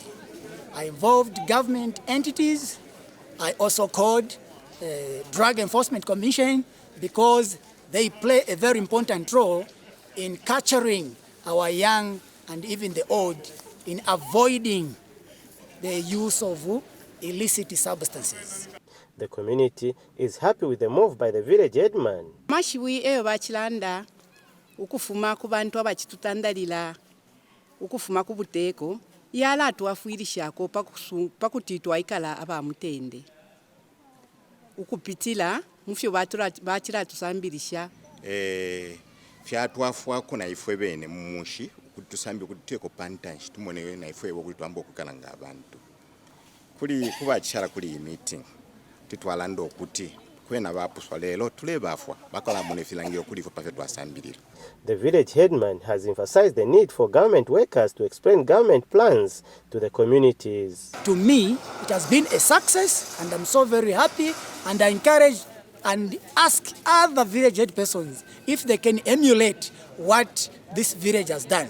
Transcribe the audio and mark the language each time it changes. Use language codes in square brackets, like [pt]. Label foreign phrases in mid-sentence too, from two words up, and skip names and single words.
[en] I involved government entities. I also called Drug Enforcement Commission because they play a very important role in capturing our young and even the old in avoiding the use of illicit substances. The community is happy with the move by the village headman. [bem] Mashiwi bachilanda ukufuma ku bantu abachitutandalila ukufuma ku buteko yala tuafwirishako pakutitwa ikala abamutende ukupitila mufyo bachira tusambirisha fyatwafwa kuna ifwe bene mumushi kutusambi kuteko pantanshi tumone na ifwe bokutwamba okukalanga abantu kuli kubachara kuli meeting titwalanda okuti kwena bapuswa lelo tule bafwa bakola munefilangiro kuli fo pafe twasambirira. [en] The village headman has emphasized the need for government workers to explain government plans to the communities. To me, it has been a success and I'm so very happy, and I encourage and ask other village head persons if they can emulate what this village has done.